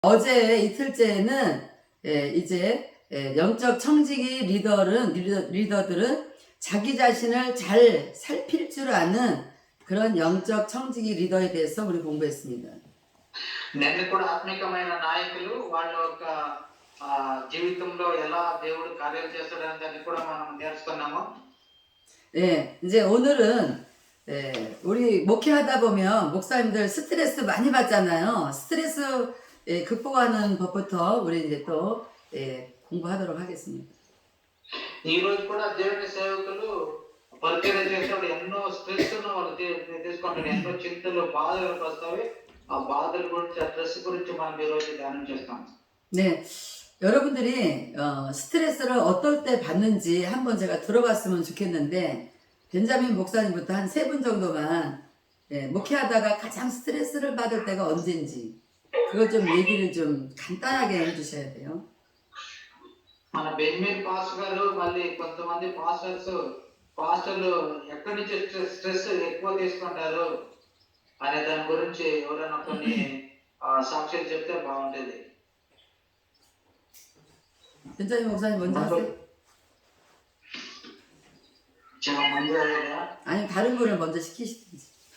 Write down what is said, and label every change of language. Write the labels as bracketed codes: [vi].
[ko] 어제 이틀째는 이제 영적 청지기 리더들은 자기 자신을 잘 살필 줄 아는 그런 영적 청지기 리더에 대해서 우리 공부했습니다. [te] నిన్న కూడా ఆత్మికమైన నాయకులు వాళ్ళ యొక్క జీవితంలో ఎలా దేవుడు కార్యాలు చేస్తాడనే దాన్ని కూడా మనం నేర్చుకున్నాము. [ko] 네, 이제 오늘은 우리 목회하다 보면 목사님들 스트레스 많이 받잖아요. 스트레스 극복하는 법부터 우리 이제 또 공부하도록 하겠습니다. [te] ఈ రోజు కూడా దేవుని సేవకులు పరిచర్య చేసేవాడు ఎన్నో స్ట్రెస్ వాళ్ళు తీసుకుంటారు, ఎన్నో చింతలు బాధలు వస్తాయి. ఆ బాధల గురించి, ఆ స్ట్రెస్ గురించి మనం ఈ రోజు ధ్యానం చేస్తాం. [ko] 네, 여러분들이 스트레스를 어떨 때 받는지 한번 제가 들어봤으면 좋겠는데, 벤자민 목사님부터 한 3분 정도만 목회하다가 가장 스트레스를 받을 때가 언제인지 그걸 좀 얘기를 좀 간단하게 해주셔야 돼요. [te] మన బెంజమిన్ పాస్టర్ గారు మళ్ళీ కొంతమంది పాస్టర్లు ఎక్కడి నుంచి స్ట్రెస్ ఎక్కువ తీసుకుంటారు అనే దాని గురించి ఎవరైనా కొన్ని సాక్ష్యాలు చెప్తే బాగుంటుంది. [ko] 벤자민 목사님 먼저 하세요. 제가 먼저 해야 돼요? 아니 다른 분을 먼저 시키시든지.